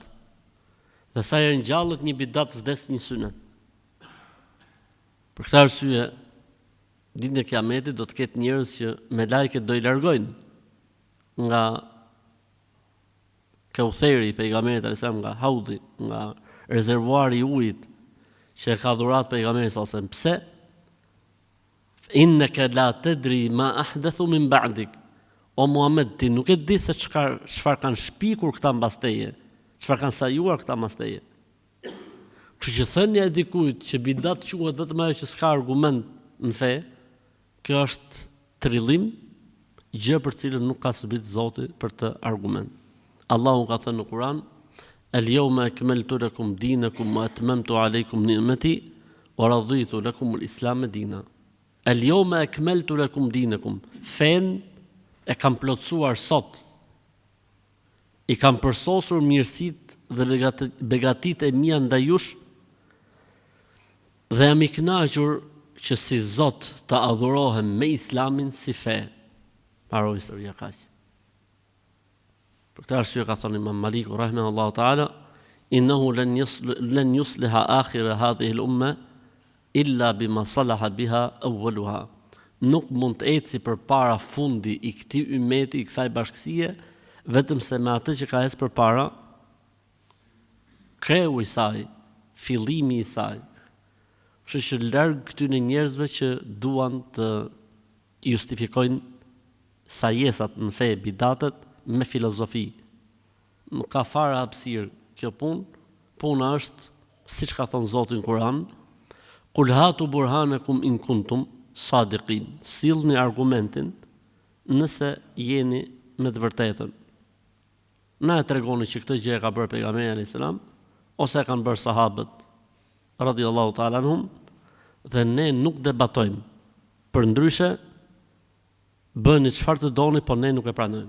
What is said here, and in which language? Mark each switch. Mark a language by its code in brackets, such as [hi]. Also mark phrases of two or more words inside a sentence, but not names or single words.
[sq] Dhe sa herë ngjallet një bidat, vdes një synet. Për këtë arsye, ditën e Kiametit do të ketë njerëz që me lajket do I largojnë nga Kautheri, pejgamberit alayhisalam, nga haudi, nga rezervuari I ujit që e ka dhurat pejgamberi [ar] صلى الله عليه وسلم. [sq] Pse? [ar] إنك لا تدري ما أحدثوا بعدك. [sq] O Muhammed, ti nuk e di se çfarë kanë shpikur këta mbas teje, çfarë kanë sajuar këta mbas teje. Kështu që thënia e dikujt që bidat quhet vetëm ajo që s'ka argument në fe, kjo është trillim, gjë për cilën nuk ka subit Zoti për të argument. Allahu ka thënë në Kur'an: [ar] "اليوم أكملت لكم دينكم وأتممت عليكم نعمتي ورضيت لكم الإسلام دينا." اليوم أكملت لكم دينكم. [sq] Fen e kam plotësuar sot. I kam përsosur mirësitë dhe begatitë e mia ndaj jush dhe jam I kënaqur që si Zot të adhurohem me Islamin si fe. Mbaroi historia kaq. Për këtë arsye ka thënë Imam Maliku [ar] رحمه الله تعالى: "إنه لن يصلح آخر هذه الأمة إلا بما صلح به أولها." [sq] Nuk mund të eci përpara fundi I këtij ummeti, I kësaj bashkësie, vetëm se me atë që ka ecë përpara kreu I saj, fillimi I saj. Kështu që larg këtyre njerëzve që duan të justifikojnë sajesat në fe, bidatet me filozofi. Nuk ka fare hapësirë kjo punë. Puna është, siç ka thënë Zoti në Kur'an: [ar] "قل هاتوا برهانكم إن كنتم صادقين." [sq] Sillni argumentin nëse jeni me të vërtetën. Na e tregoni që këtë gjë e ka bërë pejgamberi [ar] عليه السلام [sq] ose e kanë bërë sahabët [ar] رضي الله تعالى عنهم, [sq] dhe ne nuk debatojmë. Përndryshe bëni çfarë të doni, po ne nuk e pranojmë.